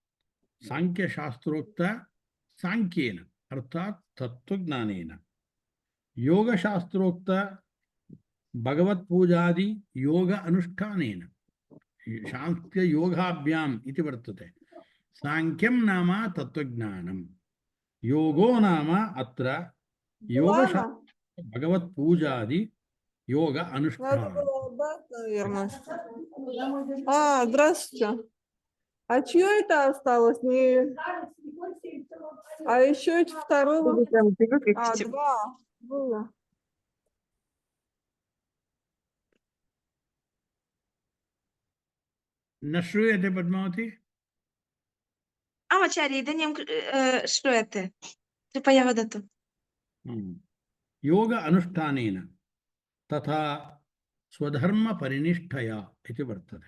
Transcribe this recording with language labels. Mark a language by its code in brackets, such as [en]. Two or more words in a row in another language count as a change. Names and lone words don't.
[sa] साङ्ख्यशास्त्रोक्तसाङ्ख्येन अर्थात् तत्त्वज्ञानेन, योगशास्त्रोक्त भगवत्पूजादि योग अनुष्ठानेन, साङ्ख्ययोगाभ्याम् इति वर्तते। साङ्ख्यं नाम तत्त्वज्ञानं, योगो नाम अत्र [ru] Ладно, [sa] योगशास्त्र भगवत्पूजादि योग [ru] надо [sa] अनुष्ठान। [ru] было отдать, наверное. Здравствуйте. А чье это осталось? Не... А еще эти второго? Два было. [sa] न श्रूयते पद्मावती? आचार्य इदानीं श्रूयते, कृपया वदतु। योग अनुष्ठानेन तथा स्वधर्मपरिनिष्ठया इति वर्तते।